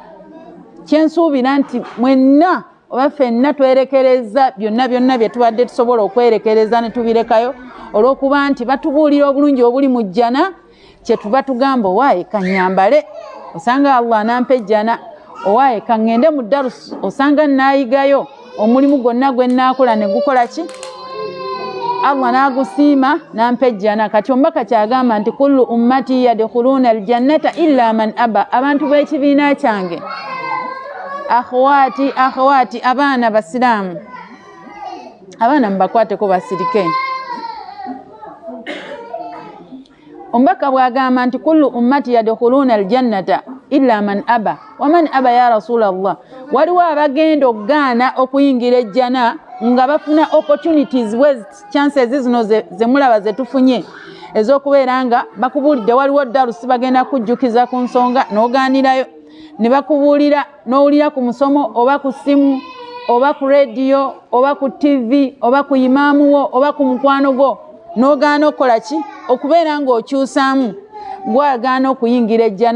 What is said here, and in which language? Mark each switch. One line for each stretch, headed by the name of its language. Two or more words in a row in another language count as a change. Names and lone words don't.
Ganda: Kyensuubira nti mwenna oba ffenna twerekereza byonna bye tubadde tusobola okwerekereza ne tubirekayo olw'okuba nti batubuulira obulungi obuli mu jjana, kye tuba tugamba owaaye kanyambale osanga Allah nampa ejjana, owaaye kaŋŋende mu darusu osanga naayigayo omulimu gwonna gwe nnaakola ne gukola ki Allah n'agusiima nampa ejjana. Kati omubaka kyagamba nti
Arabic: كل أمتي يدخلون الجنة إلا من أبى.
Ganda: Abantu b'ekibiina kyange akhawati abaana basiraamu, abaana mubakwateko basirike. Omubaka bw'agamba nti
Arabic: كل أمتي يدخلون الجنة إلا من أبى ومن يأبى يا رسول الله,
Ganda: waliwo abagenda okugaana okuyingira ejjana nga bafuna
English: opportunities chances
Ganda: zino ze mulaba ze tufunye ez'okubeera nga bakubuulidde waliwo darusi bagenda kujjukiza ku nsonga n'ogaanirayo ne bakubuulira n'owulira ku musomo oba ku ssimu oba ku rediyo oba ku TV oba ku imaamu wo oba ku mukwano gwo n'ogaana okukola ki okubeera ng'okyusaamu gwagaana okuyingira ejjana.